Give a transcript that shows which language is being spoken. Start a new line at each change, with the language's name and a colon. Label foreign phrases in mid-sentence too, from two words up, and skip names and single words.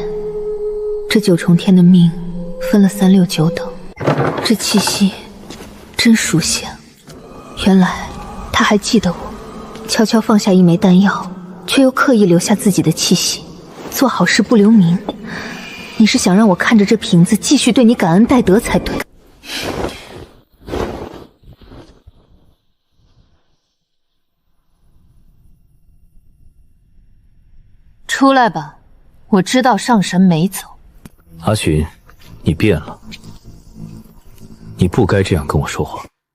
Chinese: 這九重天的命，分了3、6、9等。這氣息，真熟悉啊！原來他還記得我，悄悄放下一枚丹藥，卻又刻意留下自己的氣息，做好事不留名。你是想讓我看着這瓶子繼續對你感恩戴德才對。出來吧，我知道上神沒走。阿尋，你變了，你不該這樣跟我說話。